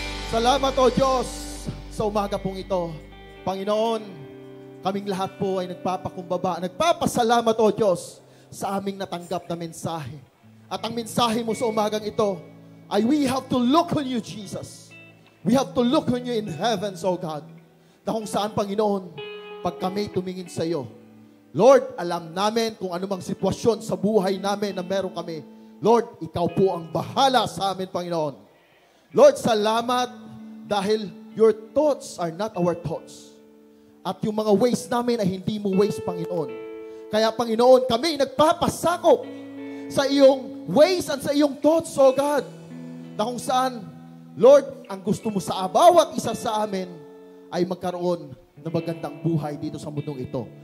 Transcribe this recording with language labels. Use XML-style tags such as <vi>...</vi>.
<tl>Salamat o Diyos sa umaga pong ito. Panginoon, kaming lahat po ay nagpapakumbaba, nagpapasalamat o Diyos sa aming natanggap na mensahe. At ang mensahe mo sa umagang ito ay</tl> <en>we have to look on you, Jesus. We have to look on you in heavens, O God.</en> <tl>Na kung saan, Panginoon, pag kami tumingin sa iyo, Lord, alam namin kung anumang sitwasyon sa buhay namin na meron kami. Lord, ikaw po ang bahala sa amin, Panginoon. Lord, salamat dahil</tl> <en>your thoughts are not our thoughts.</en> <tl>At yung mga ways namin ay hindi mo ways, Panginoon. Kaya, Panginoon, kami nagpapasakop sa iyong ways at sa iyong thoughts, O God. Na kung saan, Lord, ang gusto mo sa bawat isa sa amin ay magkaroon ng magandang buhay dito sa mundong ito.</tl>